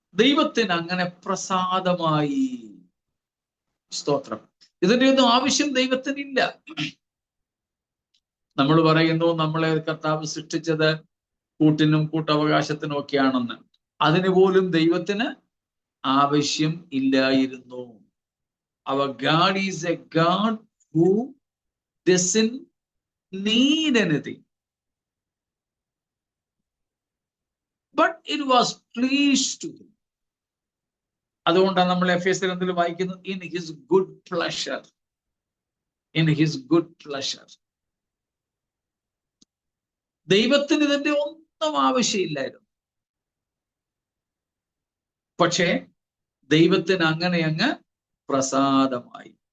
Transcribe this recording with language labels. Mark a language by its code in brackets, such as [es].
[ml] ദൈവത്തിന് അങ്ങനെ പ്രസാദമായി. സ്തോത്രം. ഇതിന്റെ ഒന്നും ആവശ്യം ദൈവത്തിനില്ല. നമ്മൾ പറയുന്നു നമ്മളെ കർത്താവ് സൃഷ്ടിച്ചത് കൂട്ടിനും കൂട്ടവകാശത്തിനും ഒക്കെയാണെന്ന്. അതിന് പോലും ദൈവത്തിന് ആവശ്യം ഇല്ലായിരുന്നു. [en] Our God is a God who doesn't need anything. But it was pleased to him. [ml] അതുകൊണ്ടാണ് നമ്മൾ എഫേസ്യരിൽ വായിക്കുന്നത് [en] in his good pleasure. In his good pleasure. [ml] ദൈവത്തിന് ഇതിന്റെ ഒന്നും ആവശ്യമില്ലായിരുന്നു. പക്ഷേ ദൈവത്തിന് അങ്ങനെ അങ്ങ് പ്രസാദമായി.